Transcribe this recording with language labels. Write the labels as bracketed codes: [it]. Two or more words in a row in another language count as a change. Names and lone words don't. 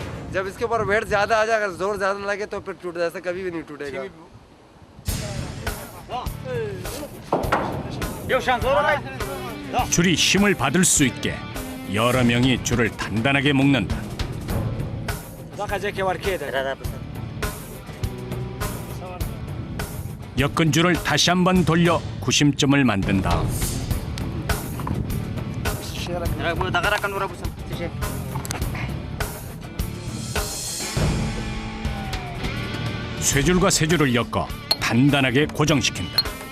[ur] جب اسکے اوپر ویٹ زیادہ آ جائے، اگر زور زیادہ لگے تو پھر ٹوٹ جائے، کبھی بھی نہیں ٹوٹے گا. [ko] 줄이 힘을 받을 수 있게 여러 명이 줄을 단단하게 묶는다. 엮은 줄을 다시 한번 돌려 구심점을 만든 다음 쇠줄과 쇠줄을 엮어 단단하게 고정시킨다.